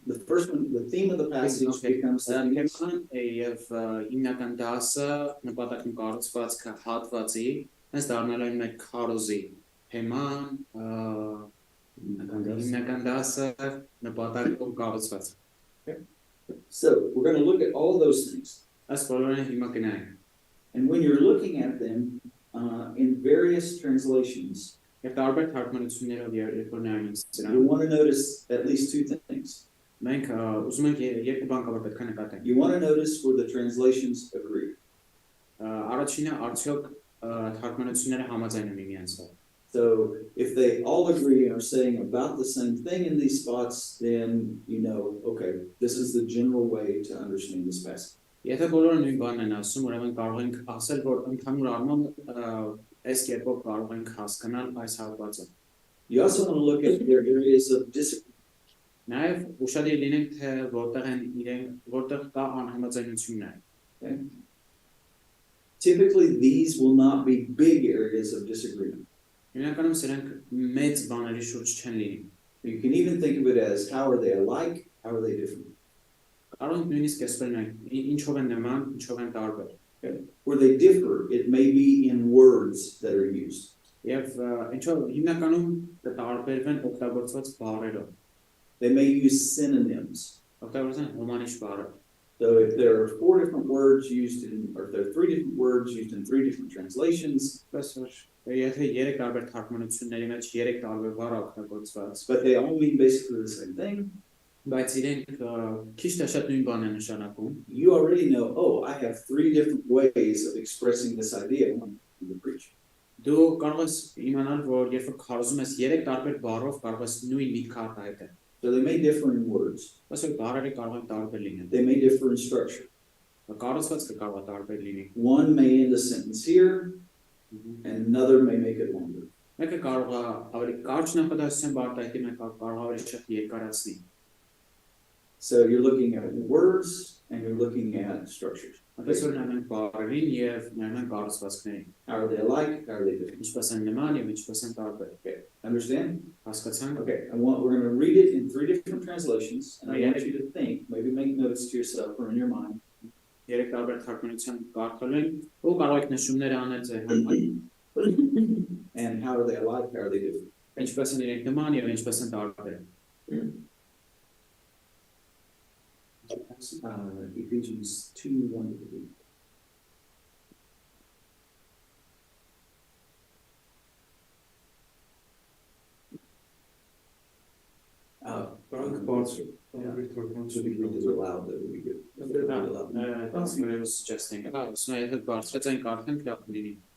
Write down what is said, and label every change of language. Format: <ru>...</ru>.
<en>The first one, the theme of the passage becomes the</en> <hy>Թեման եւ հիմնական դասը նպատակն կառուցվածքը հատվածի, հենց դառնալու են մեր քարոզի թեման հիմնական դասը նպատակով կառուցվածքը։</hy> <en>So we're going to look at all those things.</en> <hy>Այս բոլորը հիմա կնայենք։</hy> <en>And when you're looking at them in various translations,</en> <hy>Եվ տարբեր թարգմանություններով երբ որ նայում ենք</hy> <en>you</en> <hy>սրանք,</hy> <en>want to notice at least two things.</en> <hy>մենք ուզում ենք երկու բան կարող պետք է նկատենք։</hy> <en>You want to notice where the translations agree.</en> <hy>Առաջինը արդյոք թարգմանությունները համաձայն են միմյանց հետ։</hy> <en>So if they all agree and are saying about the same thing in these spots, then you know, okay, this is the general way to understand this passage.</en> <hy>Եթե բոլորը նույն բանն են ասում, ուրեմն կարող ենք ասել, որ ընդհանուր առմամբ այս կերպով կարող ենք հասկանալ այս հատվածը։</hy> <en>You also want to look at their areas of disagreement.</en> <hy>Նաև ուշադիր լինենք, թե որտեղ կա անհամաձայնություններ։</hy> <en>Okay? Typically, these will not be big areas of disagreement.</en> <hy>Հիմնականում սրանք մեծ բաների շուրջ չեն լինի։</hy> <en>You can even think of it as how are they alike, how are they different.</en> <hy>Կարող ենք նույնիսկ այսպես նայենք, ինչով են նման, ինչով են տարբեր։</hy> <en>Okay? Where they differ, it may be in words that are used.</en> <hy>Եվ ինչով հիմնականում կտարբերվեն օգտագործված բառերով։</hy> <en>They may use synonyms.</en> <hy>Օգտագործեն հոմանիշ բառեր։</hy> <en>So if there are 4 different words used or if there are 3 different words used in 3 different translations,</en> <hy>Եթե 3 տարբեր թարգմանությունների մեջ 3 տարբեր բառ օգտագործված,</hy> <en>but they all mean basically the same thing,</en> <hy>բայց իրենք քիչ թե շատ նույն բանն են նշանակում,</hy> <en>you already know, oh, I have 3 different ways of expressing this idea when you preach.</en> <hy>դու կարող ես իմանալ, որ երբ որ քարոզում ես 3 տարբեր բառով կարող ես նույն միտքը արտահայտել։</hy> <en>So they may differ in words.</en> <hy>Այսինքն բառերը կարող են տարբեր լինել։</hy> <en>They may differ in structure.</en> <hy>Կառուցվածքը կարող է տարբեր լինի։</hy> <en>One may end a sentence here, and another may make it longer.</en> <hy>Մեկը կարող է ավելի կարճ նախադասություն արտահայտի, մեկը կարող է ավելի շատ երկարացնի։</hy> <en>So you're looking at words and you're looking at structures.</en> <hy>Այնպես որ նայում ենք բառերին եւ նայում ենք կառուցվածքներին։</hy> <en>How are they alike? How are they different?</en> <hy>Ինչպես են նման եւ ինչպես են տարբեր։</hy> <en>Okay, understand?</en> <hy>Հասկացանք։</hy> <en>Okay, we're going to read it in 3 different translations, and I want you to think, maybe make notes to yourself or in your mind.</en> <hy>3 տարբեր թարգմանություն կարդալու ենք, ու կարող եք նշումներ անել ձեր համար։</hy> <en>And how are they alike? How are they different?</en> <hy>Ինչպես են իրենք նման եւ ինչպես են տարբեր։</hy> <en>Ephesians 2:1-3. Frank Bartzel. Yeah. So we read this aloud, that would be good. That's what I was suggesting.</en> <hy>So եթե բարձրացնենք արդեն դա կլինի։</hy>